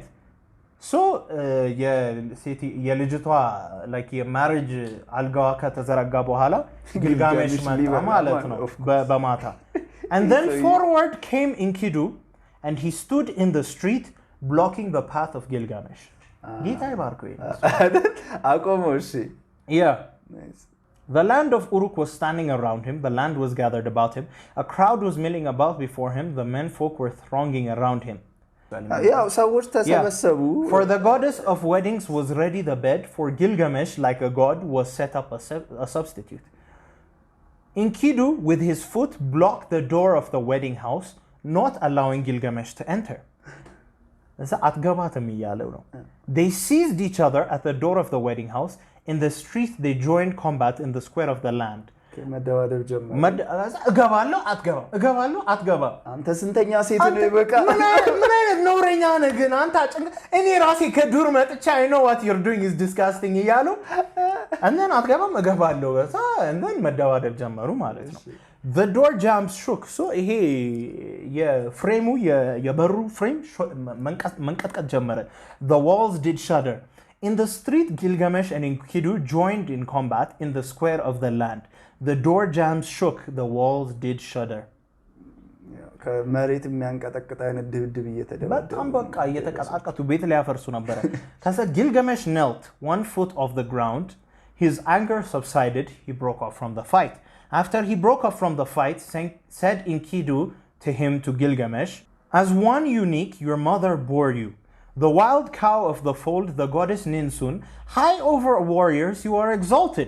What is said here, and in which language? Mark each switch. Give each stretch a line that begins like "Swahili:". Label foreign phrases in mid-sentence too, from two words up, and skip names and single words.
Amharic: So የልጅቷ like የማሪጅ አልጋዋ ከተዘረጋ በኋላ ጊልጋሜሽ መጣ ማለት ነው በማታ.
English: And then forward came Enkidu and he stood in the street blocking the path of Gilgamesh.
Amharic: ጌታ ይባርከው አቆመው እሺ
English: yeah nice. The land of Uruk was standing around him, the land was gathered about him, a crowd was milling about before him, the men folk were thronging around him. For the goddess of weddings was ready the bed, for Gilgamesh, like a god, was set up a substitute. Enkidu, with his foot, blocked the door of the wedding house, not allowing Gilgamesh to enter. They seized each other at the door of the wedding house. In the street, they joined combat in the square of the land.
Amharic: እገባለሁ አትገባም አንተ ስንተኛ ሴት ነው ይበቃ ምን አይነት ነውረኛ ነህ ግን አንተ እኔ ራሴ ከዱር መጥቻ
English: I know what you're doing is disgusting
Amharic: እያሉ
English: and then
Amharic: አትገባም እገባለሁ
English: and then
Amharic: መደባደብ ጀመሩ ማለት ነው.
English: The door jambs shook.
Amharic: So ይሄ የፍሬሙ የበሩ ፍሬም መንቀጥቀጥ ጀመረ.
English: The walls did shudder. In the street, Gilgamesh and Enkidu joined in combat in the square of the land. The door jambs shook, the walls did shudder.
Amharic: ከመሬት የሚያንቀጠቅጥ አይነት ድብድብ እየተደበደበ በጣም በቃ እየተቀጣቀጡ ቤት ላይ ያፈርሱ ነበር.
English: ከዛ Gilgamesh knelt 1 foot off the ground. His anger subsided. He broke off from the fight. After he broke off from the fight, said Enkidu to him, to Gilgamesh, as one unique, your mother bore you. The wild cow of the fold, the goddess Ninsun, high over warriors, you are exalted.